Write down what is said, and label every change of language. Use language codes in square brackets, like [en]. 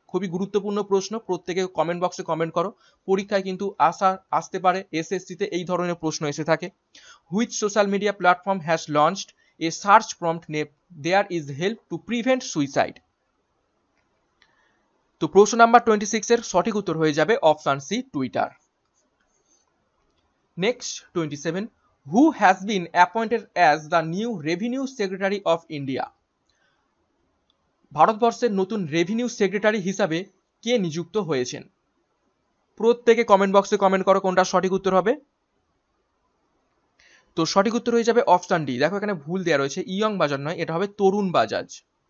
[bn] খুবই গুরুত্বপূর্ণ প্রশ্ন, প্রত্যেকে কমেন্ট বক্সে কমেন্ট করো। পরীক্ষায় কিন্তু আসতে পারে, এসএসসিতে এই ধরনের প্রশ্ন এসে থাকে। [en] Which social media platform has launched a search prompt name there is help to prevent suicide. [bn] তো প্রশ্ন নাম্বার 26 এর সঠিক উত্তর হয়ে যাবে option C, Twitter. [en] Next 27, who has been appointed as the new revenue secretary of India। [bn] ভারতবর্ষের নতুন revenue secretary হিসাবে কে নিযুক্ত হয়েছেন? প্রত্যেকে কমেন্ট বক্সে কমেন্ট করো কোনটা সঠিক উত্তর হবে। তো সঠিক উত্তর হয়ে যাবে অপশন ডি। দেখো এখানে ভুল দেওয়া রয়েছে, ইয়ং বাজাজ নয়, এটা হবে তরুণ বাজাজ।